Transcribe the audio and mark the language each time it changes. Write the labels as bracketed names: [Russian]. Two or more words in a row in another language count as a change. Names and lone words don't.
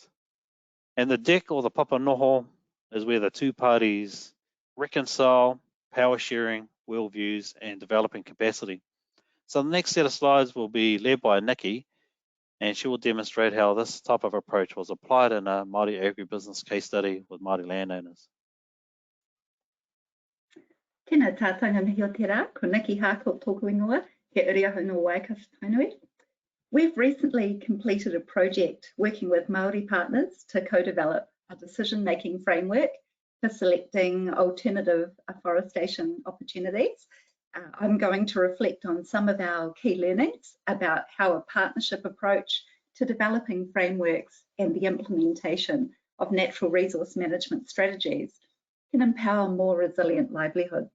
[English] And the deck or the [Māori] papa noho [English] is where the two parties reconcile power sharing, worldviews, and developing capacity. So the next set of slides will be led by Nikki, and she will demonstrate how this type of approach was applied in a Māori agribusiness case study with Māori landowners. [Māori] Tēnā tātanga mihi o te rā, ko Nikki Harcourt tōku ingoa, he uri aho no Waikato. [English] We've recently completed a project working with Maori partners to co-develop a decision-making framework for selecting alternative afforestation opportunities. I'm going to reflect on some of our key learnings about how a partnership approach to developing frameworks and the implementation of natural resource management strategies can empower more resilient livelihoods.